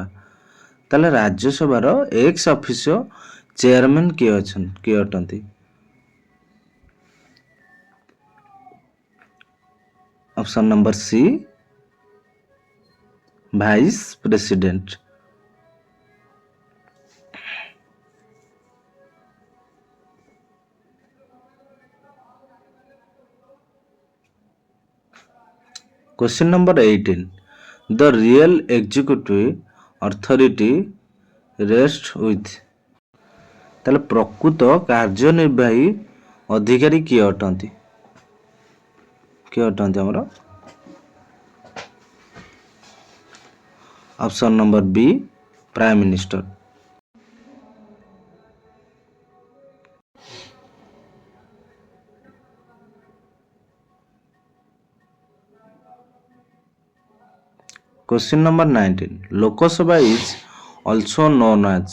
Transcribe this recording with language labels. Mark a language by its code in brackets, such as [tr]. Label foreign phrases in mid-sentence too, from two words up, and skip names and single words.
[or] ତାହେଲେ ରାଜ୍ୟସଭାର [en] ex officio chairman [or] କିଏ ଅଟନ୍ତି? [en] option number C vice president. Question number 18 the real executive authority rests with। [or] ତାହେଲେ ପ୍ରକୃତ କାର୍ଯ୍ୟନିର୍ବାହୀ ଅଧିକାରୀ କିଏ ଅଟନ୍ତି ଆମର? [en] option number B prime minister. Question number 19 Lok Sabha is also known as.